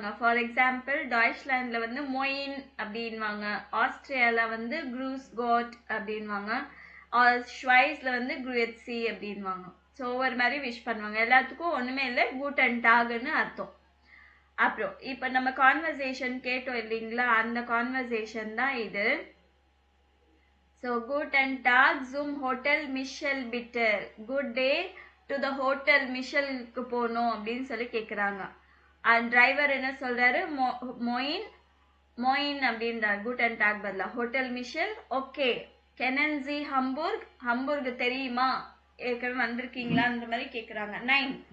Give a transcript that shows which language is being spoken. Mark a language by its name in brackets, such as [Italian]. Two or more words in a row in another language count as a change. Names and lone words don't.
[English] for example [Tamil] டாய்ச்லாண்டில் வந்து மொயின் அப்படின்வாங்க, ஆஸ்திரியாவில் வந்து [German] Grüß Gott [Tamil] அப்படின்வாங்க, ஷ்வைஸில் வந்து குரெட்சி அப்படின்வாங்க. ஸோ ஒவ்வொரு மாதிரி விஷ் பண்ணுவாங்க. எல்லாத்துக்கும் ஒன்றுமே இல்லை, [German] Guten Tag [Tamil] அர்த்தம். அப்புறம் இப்போ நம்ம கான்வர்சேஷன் கேட்டோம் இல்லைங்களா? அந்த கான்வர்சேஷன் தான் இது. [German] So, guten Tag zum Hotel Michel bitte. [English] Good day to the hotel Michel [Tamil] க்கு போனோம் அப்படின்னு சொல்லி கேட்குறாங்க. அண்ட் டிரைவர் என்ன சொல்றாரு? மொயின் அப்படின்றார். [German] Guten Tag பதிலா Hotel Michel. Okay. Kennen Sie Hamburg. [Tamil] ஹம்பூர்க் தெரியுமா? ஏற்கனவே வந்திருக்கீங்களா? அந்த மாதிரி கேட்குறாங்க. 9.